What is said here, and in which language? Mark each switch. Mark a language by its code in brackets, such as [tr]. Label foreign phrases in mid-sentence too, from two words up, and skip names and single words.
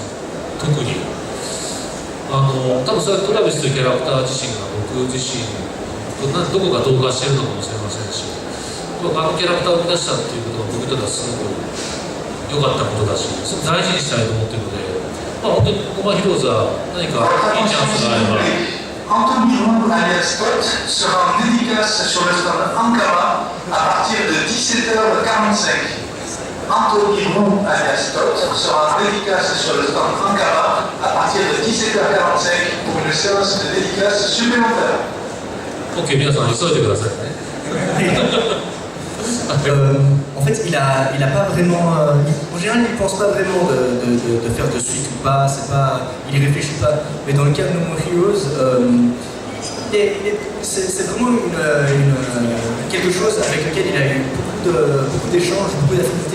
[ja] 特に多分それはトラビスというキャラクター自身が僕自身どこか同化しているのかもしれませんし、キャラクターを生み出したっていうことが僕にとってはすごく良かったことだし、すごく大事にしたいと思っているので、本当にノーマーヒーローズは何かいいチャンスがあれば。 [fr] Anthony Roux alias Scott sera en dédicace sur le stand Ankama à partir de 17h45. Anthony Roux alias Scott sera en dédicace sur le stand Ankama à partir de 17h45 pour une séance de dédicace supplémentaire. [ja] Ok, 皆さん急いでくださいね。 [fr] En fait, il a pas vraiment. En général, il ne pense pas vraiment de faire de suite ou pas. Il y réfléchit pas. Mais dans le cas de No More Heroes, c'est vraiment quelque chose avec lequel il a eu beaucoup d'échanges, beaucoup d'affinités.